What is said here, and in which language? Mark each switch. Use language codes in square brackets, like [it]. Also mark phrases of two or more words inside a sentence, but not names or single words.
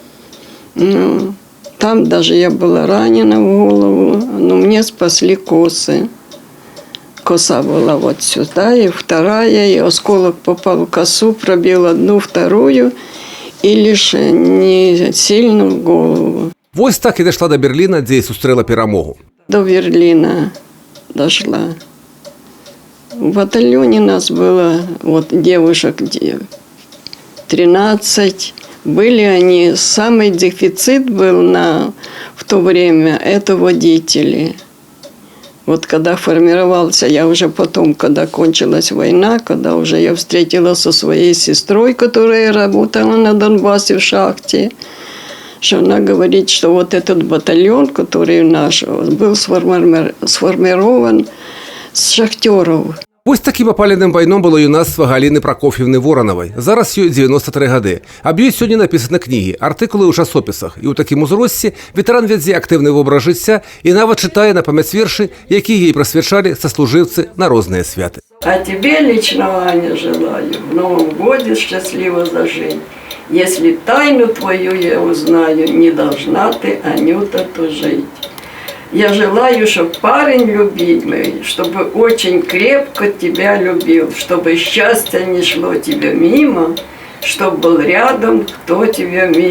[ru] Там даже я была ранена в голову, но мне спасли косы. Коса была вот сюда, и вторая, и осколок попал в косу, пробил одну, вторую, и лишь не сильно в голову. [be] Вось так і дайшла до Берліна, дзе і сустрэла перамогу. [ru] До Берлина дошла. В батальоне нас было вот девушек 13. Были они, самый дефицит был в то время, это водители. Вот когда формировался, я уже потом, когда кончилась война, когда уже я встретилась со своей сестрой, которая работала на Донбассе в шахте, что она говорит, что вот этот батальон, который наш, был сформирован с шахтеров. [be] Вось такім апаленым вайном было юнацтва Галіны Прокоф'евны Воронавай. Зараз ёй 93 гады. Аб ёй сёння напісаны кнігі, артыкулы ў часопісах. І ў такім узросце ветэран вядзе актыўны вобраз жыцця і нават чытае на памяць вершы, якія ей прысвячалі саслужыўцы на розныя святы. [ru] А тебе лично, Аня, желаю в Новом годе счастливо зажить. Если тайну твою я узнаю, не должна ты, Анюта, тужить. Я желаю, чтобы парень любимый, чтобы очень крепко тебя любил, чтобы счастье не шло тебе мимо, чтобы был рядом, кто тебя мил.